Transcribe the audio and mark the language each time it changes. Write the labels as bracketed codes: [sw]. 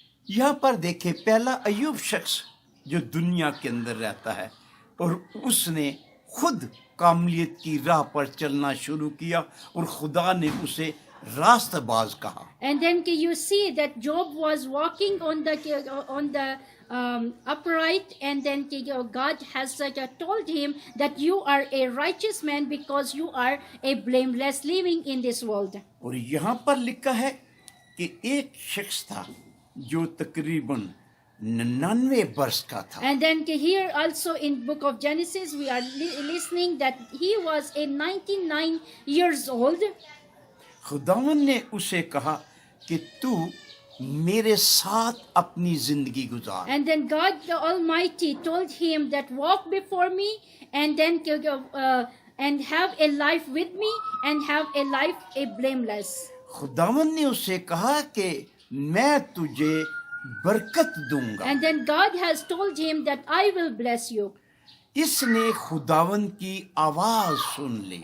[hi] यहाँ पर देखे, पहला अयूब शख्स जो दुनिया के अंदर रहता है और उसने खुद कामलियत की राह पर चलना शुरू किया और खुदा ने उसे रास्तबाज कहा। [en] And then you see that Job was walking on the upright, and then God has told him that you are a righteous man because you are a blameless living in this world. [hi] और यहाँ पर लिखा है कि एक शख्स था जो तकरीबन 99 वर्ष का था। [en] And then here also in book of Genesis we are listening that he was a 99 years old. [hi] खुदावन ने उसे कहा कि तू मेरे साथ अपनी जिंदगी गुजार। [en] And then God the Almighty told him that walk before me and then and have a life with me and have a life a blameless. [hi] खुदावन ने उसे कहा कि मैं तुझे बरकत दूंगा। [en] And then God has told him that I will bless you. [hi] इसने खुदावन की आवाज सुन ली।